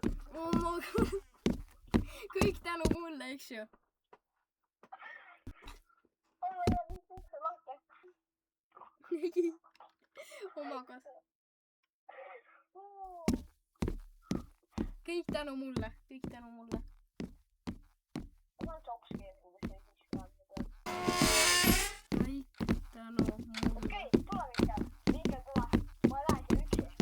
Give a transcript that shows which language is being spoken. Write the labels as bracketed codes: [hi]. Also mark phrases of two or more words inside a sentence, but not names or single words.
[en] Oh my god! [et] Kõik tänu mulle, eks ju? [en] Oh my god! [et] Kõik tänu mulle, kõik tänu mulle. Kõik tänu mulle. Okei, tule Mihkel. Mihkel, tule. Ma lähen siia üksi.